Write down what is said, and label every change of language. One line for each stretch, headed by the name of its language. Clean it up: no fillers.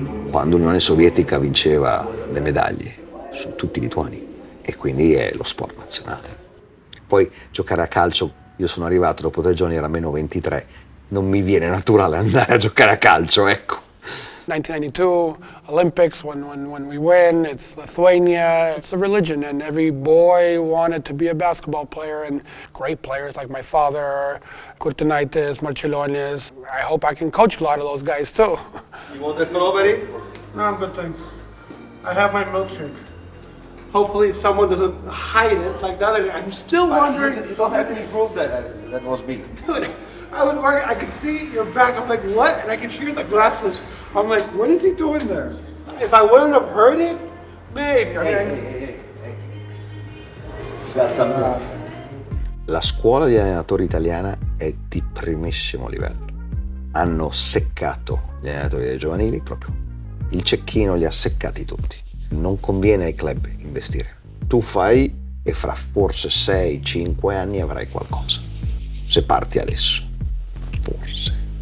Italian: Quando l'Unione Sovietica vinceva le medaglie, sono tutti lituani e quindi è lo sport nazionale. Poi giocare a calcio, io sono arrivato dopo 3 giorni, era meno 23, non mi viene naturale andare a giocare a calcio, ecco.
English: 1992 Olympics, when we win, it's Lithuania, it's a religion, and every boy wanted to be a basketball player, and great players like my father, Kurtinaitis, Marčiulionis. I hope I can coach a lot of those guys too. You want the strawberry? No, I'm good, thanks. I have my milkshake. Hopefully someone doesn't hide it like the other guy. I'm still wondering. You don't have to prove that was me. Dude, I was worried, I could see your back, I'm like, what? And I could hear the glasses. I'm like, what is he doing there? If I wouldn't have heard it, maybe.
Italian: La scuola di allenatori italiana è di primissimo livello. Hanno seccato gli allenatori dei giovanili proprio. Il cecchino li ha seccati tutti. Non conviene ai club investire. Tu fai e fra forse 6-5 anni avrai qualcosa, se parti adesso, forse.